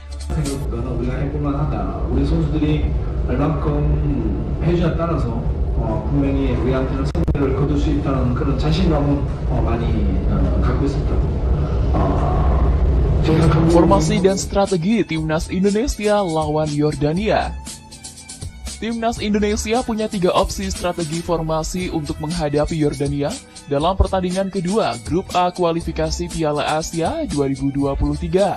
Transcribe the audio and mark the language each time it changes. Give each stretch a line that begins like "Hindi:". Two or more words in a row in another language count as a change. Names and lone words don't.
Korean: 생각보다는 우리가 해볼만 하다. 우리 선수들이 얼만큼 해주냐에 따라서 분명히 우리한테는 승리를 거둘 수 있다는 그런 자신감은 많이 갖고 있습니다.
Indonesian: Formasi dan strategi Timnas Indonesia lawan Yordania. Timnas Indonesia punya 3 opsi strategi formasi untuk menghadapi Yordania dalam pertandingan kedua Grup A kualifikasi Piala Asia 2023.